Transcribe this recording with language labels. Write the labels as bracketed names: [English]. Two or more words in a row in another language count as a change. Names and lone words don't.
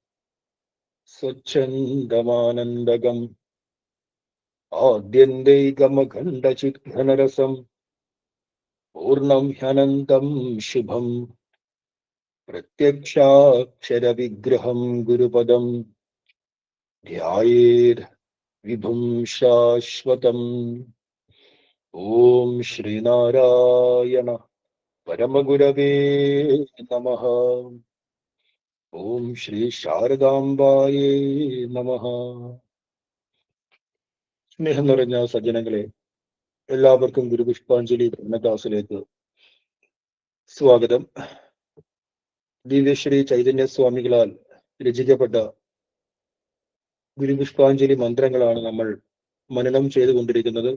[Sanskrit] स्वच्छन्दमानन्दगम् आद्यन्तैकमखण्डचिद्घनरसं पूर्णं ह्यनन्तं शुभं प्रत्यक्षाक्षरविग्रहं गुरुपदं ध्यायेत् विभुं शाश्वतम्। ओम श्रीनारायण परमगुरवे नमः। ओम श्री ശാരദാംബായേ നമഃ. [Malayalam] സ്നേഹം നിറഞ്ഞ സജ്ജനങ്ങളെ, എല്ലാവർക്കും ഗുരുപുഷ്പാഞ്ജലി ബ്രഹ്മദാസിലേക്ക് സ്വാഗതം. ദിവ്യശ്രീ ചൈതന്യ സ്വാമികളാൽ രചിക്കപ്പെട്ട ഗുരുപുഷ്പാഞ്ജലി മന്ത്രങ്ങളാണ് നമ്മൾ മനനം ചെയ്തുകൊണ്ടിരിക്കുന്നത്.